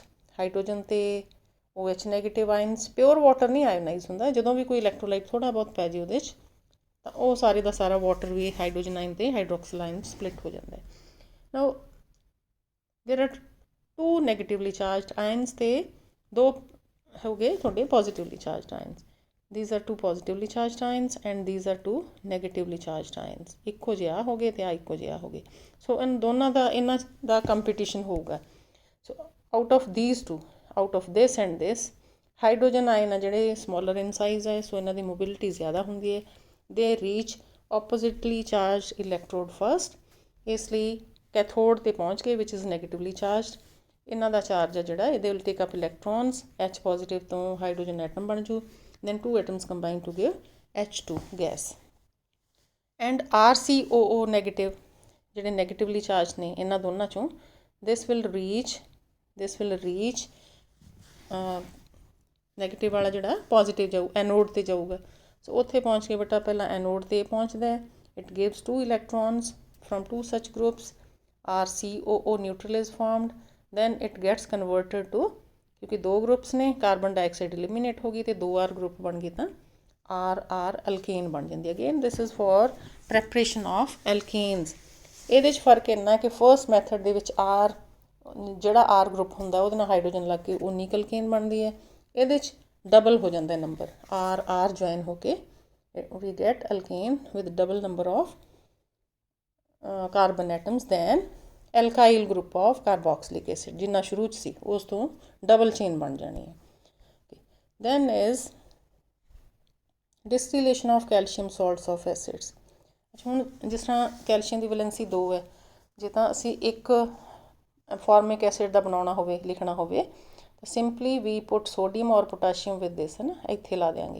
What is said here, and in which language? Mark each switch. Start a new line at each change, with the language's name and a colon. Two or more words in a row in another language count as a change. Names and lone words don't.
Punjabi: ਹਾਈਡਰੋਜਨ ਤੇ
English: OH negative ions, pure water
Punjabi: ਨਹੀਂ ਆਇਓਨਾਈਜ਼ ਹੁੰਦਾ, ਜਦੋਂ ਵੀ ਕੋਈ ਇਲੈਕਟ੍ਰੋਲਾਈਟ ਥੋੜ੍ਹਾ ਬਹੁਤ ਪੈ ਜੇ ਉਹਦੇ 'ਚ ਤਾਂ ਉਹ ਸਾਰੇ ਦਾ ਸਾਰਾ ਵਾਟਰ ਵੀ
English: hydrogen ion
Punjabi: ਤੇ
English: hydroxyl ion split
Punjabi: ਹੋ ਜਾਂਦਾ ਹੈ।
English: Now there are two negatively charged ions
Punjabi: ਤੇ ਦੋ ਹੋ ਗਏ ਤੁਹਾਡੇ
English: positively charged ions. These are two positively charged ions and these are two negatively charged ions.
Punjabi: ਇੱਕੋ ਜਿਹਾ ਹੋ ਗਏ ਤੇ ਆ ਇੱਕੋ ਜਿਹਾ ਹੋ ਗਏ। ਸੋ ਇਨ ਦੋਨਾਂ ਦਾ ਇਹਨਾਂ ਦਾ ਕੰਪੀਟੀਸ਼ਨ ਹੋਊਗਾ।
English: So out of these two, out of this and this, hydrogen ion
Punjabi: ਆ ਜਿਹੜੇ
English: smaller in size
Punjabi: ਹੈ, ਸੋ ਇਹਨਾਂ ਦੀ ਮੋਬਿਲਿਟੀ ਜ਼ਿਆਦਾ ਹੁੰਦੀ ਹੈ।
English: They reach oppositely charge electrode first,
Punjabi: ਇਸ ਲਈ ਕੈਥੋਡ ਤੇ ਪਹੁੰਚ ਗਏ
English: which is negatively charged.
Punjabi: ਇਹਨਾਂ ਦਾ ਚਾਰਜ ਹੈ ਜਿਹੜਾ ਇਹਦੇ
English: will take up electrons, H positive
Punjabi: ਤੋਂ
English: hydrogen atom
Punjabi: ਬਣ ਜੂ,
English: then two atoms combine to give H2 gas. And RCOO negative
Punjabi: ਜਿਹੜੇ
English: negatively charged
Punjabi: ਨੇ ਇਹਨਾਂ ਦੋਨਾਂ ਚੋਂ,
English: this will reach
Punjabi: ਨੈਗੇਟਿਵ ਵਾਲਾ ਜਿਹੜਾ ਪੋਜ਼ੀਟਿਵ ਜਾਊ, ਐਨੋਡ ਤੇ ਜਾਊਗਾ। ਸੋ ਉੱਥੇ ਪਹੁੰਚ ਕੇ ਬੇਟਾ ਪਹਿਲਾਂ ਐਨੋਡ ਤੇ ਪਹੁੰਚਦਾ ਹੈ,
English: it gives two electrons from two such groups, RCOO neutral is formed, then it gets converted to,
Punjabi: ਕਿਉਂਕਿ ਦੋ ਗਰੁੱਪਸ ਨੇ,
English: carbon dioxide
Punjabi: ਐਲੀਮੀਨੇਟ ਹੋ ਗਈ ਤੇ 2R ਗਰੁੱਪ ਬਣ ਗਏ ਤਾਂ RR ਅਲਕੇਨ ਬਣ ਜਾਂਦੀ ਹੈ।
English: Again this is for preparation of alkanes.
Punjabi: ਇਹਦੇ 'ਚ ਫਰਕ ਇੰਨਾ ਕਿ
English: first method
Punjabi: ਦੇ ਵਿੱਚ R ਜਿਹੜਾ R ਗਰੁੱਪ ਹੁੰਦਾ ਉਹਦੇ ਨਾਲ ਹਾਈਡਰੋਜਨ ਲੱਗ ਕੇ ਉਹ ਨੀਕ ਅਲਕੇਨ ਬਣਦੀ ਹੈ। ਇਹਦੇ 'ਚ ਡਬਲ ਹੋ ਜਾਂਦਾ ਨੰਬਰ, RR ਜੁਆਇਨ ਹੋ ਕੇ
English: we get alkane with double number of carbon atoms than alkyl group of carboxylic acid,
Punjabi: ਜਿੰਨਾ ਸ਼ੁਰੂ 'ਚ ਸੀ ਉਸ ਤੋਂ
English: double chain
Punjabi: ਬਣ ਜਾਣੀ ਹੈ।
English: Then is distillation of calcium salts of acids.
Punjabi: ਅੱਛਾ, ਹੁਣ ਜਿਸ ਤਰ੍ਹਾਂ ਕੈਲਸ਼ੀਅਮ ਦੀ ਵੈਲੈਂਸੀ 2 ਹੈ, ਜੇ ਤਾਂ ਅਸੀਂ ਇੱਕ
English: formic acid
Punjabi: ਦਾ ਬਣਾਉਣਾ ਹੋਵੇ, ਲਿਖਣਾ ਹੋਵੇ, ਤਾਂ
English: simply we put sodium or potassium with this,
Punjabi: ਹੈ ਨਾ, ਇੱਥੇ ਲਾ ਦਿਆਂਗੇ।